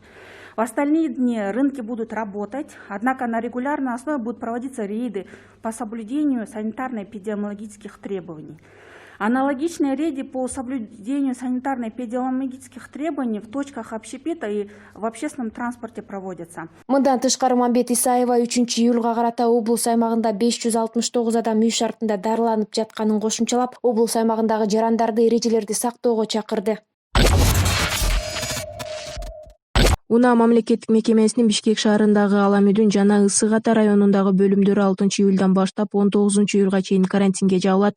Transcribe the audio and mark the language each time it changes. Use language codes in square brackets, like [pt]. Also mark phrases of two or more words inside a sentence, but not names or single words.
[ru] В остальные дни рынки будут работать, однако на регулярной основе будут проводиться рейды по соблюдению санитарно-эпидемиологических требований. Аналогичные рейды по соблюдению санитарно-эпидемиологических требований в точках общепита и в общественном транспорте проводятся. [ky] Мындан тышкары Аманбет Исаева 3-июлга карата облус аймагында 569 адам үй шартында дарыланып жатканын кошумчалап, облус аймагындагы жарандарды эрежелерди сактоого чакырды. Унаа мамлекеттик мекемесинин Бишкек шаарындагы Ала Мүдүн жана Ысык Ата районундагы бөлүмдөрү 6-июлдан баштап 19-июлга чейин карантинге жабылат.